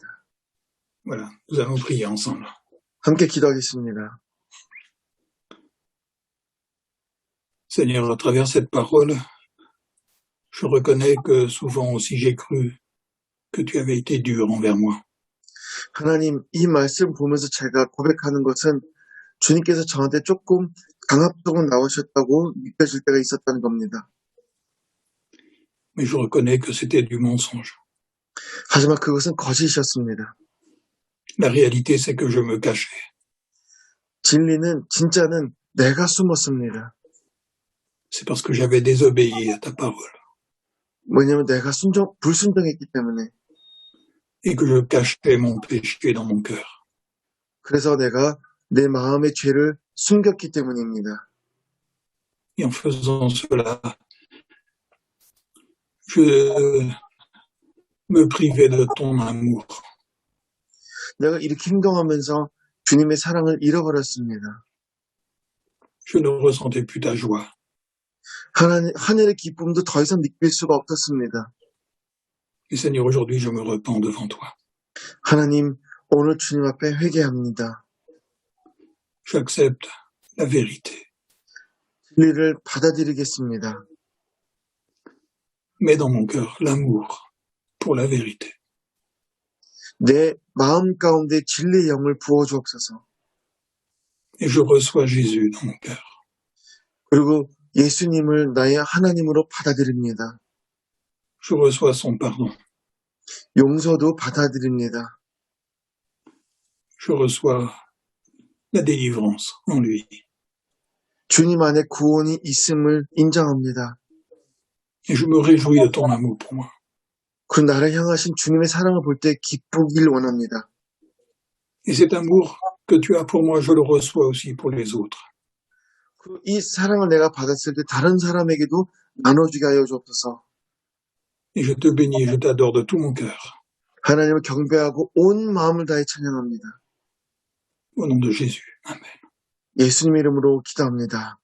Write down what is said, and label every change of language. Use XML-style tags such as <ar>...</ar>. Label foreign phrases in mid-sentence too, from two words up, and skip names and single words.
<fr>Voilà. Nous allons prier ensemble.</fr> <ko>함께 기도하겠습니다.</ko> <fr>Seigneur, à travers cette parole, je reconnais que souvent aussi j'ai cru que tu avais été dur envers moi.</fr> <ko>하나님, 이 말씀 보면서 제가 고백하는 것은 주님께서 저한테 조금 강압적으로 나오셨다고 느껴질 때가 있었다는 겁니다.</ko> <fr>Mais je reconnais que c'était du mensonge.</fr> <ko>하지만 그것은 거짓이었습니다.</ko> <fr>La réalité, c'est que je me cachais.</fr> <ko>진짜는 내가 숨었습니다.</ko> <fr>C'est parce que j'avais désobéi à ta parole</fr> <ko>왜냐하면 내가 불순종했기 때문에.</ko> <fr>et que je cachais mon péché dans mon cœur.</fr> <ko>그래서 내가 내 마음의 죄를 숨겼기 때문입니다.</ko> <fr>Et en faisant cela, je me privais de ton amour.</fr> <ko>내가 이렇게 행동하면서 주님의 사랑을 잃어버렸습니다.</ko> <fr>Je ne ressentais plus ta joie.</fr> <ko>하늘의 기쁨도 더 이상 느낄 수가 없었습니다.</ko> <fr>Et Seigneur, aujourd'hui, je me repens devant toi.</fr> <ko>하나님, 오늘 주님 앞에 회개합니다.</ko> <fr>J'accepte la vérité.</fr> <ko>진리를 받아들이겠습니다.</ko> <fr>Mets dans mon cœur l'amour pour la vérité.</fr> <ko>내 마음 가운데 진리의 영을 부어주옵소서.</ko> <fr>Et je reçois Jésus dans mon cœur.</fr> <ko>그리고 예수님을 나의 하나님으로 받아들입니다.</ko> <fr>je reçois son pardon.</fr> <ko>용서도 받아들입니다.</ko> <fr>Je reçois la délivrance en lui.</fr> <ko>주님 안에 구원이 있음을 인정합니다.</ko> <fr>Et je me réjouis de ton amour pour moi.</fr> <ko>그 나를 향하신 주님의 사랑을 볼 때 기쁘길 원합니다.</ko> <fr>Et cet amour que tu as pour moi, je le reçois aussi pour les autres.</fr> <ko>이 사랑을 내가 받았을 때 다른 사람에게도 나눠주게 하여 주옵소서.</ko> <fr>Et je te bénis et je t'adore de tout mon cœur.</fr> <ko>하나님을 경배하고 온 마음을 다해 찬양합니다.</ko> <fr>Au nom de Jésus. Amen.</fr> <ko>예수님 이름으로 기도합니다.</ko>